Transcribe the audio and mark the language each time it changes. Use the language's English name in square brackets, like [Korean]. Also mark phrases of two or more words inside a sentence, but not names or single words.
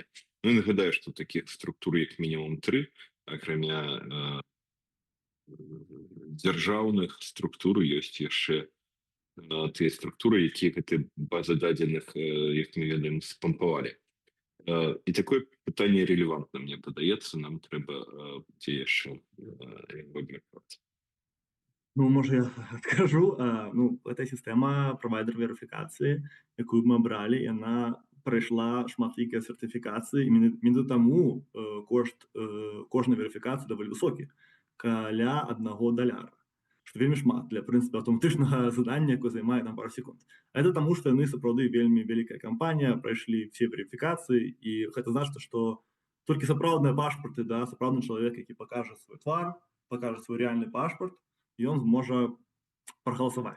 [Belarusian] Ну, і нагадаю, што такіх структур як мінімум 3, акрамя дзяржаўных структур, ёсць яшчэ тыя структуры, якія гэты базы дадзеных, як мы ведаем, спампавалі. І такое пытанне релевантна, мне падаецца, нам трэба ці яшчэ абмеркаваць. Ну, може, я скажу. Ну, эта система [Ukrainian] провайдер-верифікації, яку ми обрали, [Belarusian] яна пройшла шматлікія сертифікації, і менавіта таму кошт кожнай верифікації даволі высокі, каля $1, што вельмі шмат для, в прынцыпе, аўтаматычнага задання, якое займае там пару секунд. А это таму, што яны сапраўды вельмі вялікая кампанія, прайшлі все верифікацыі, і гэта значыць, што толькі сапраўдныя пашпарты, да, сапраўдны чалавек, які пакажа свой твар, пакажа свой рэальны пашпарт, і ён зможа прагаласаваць.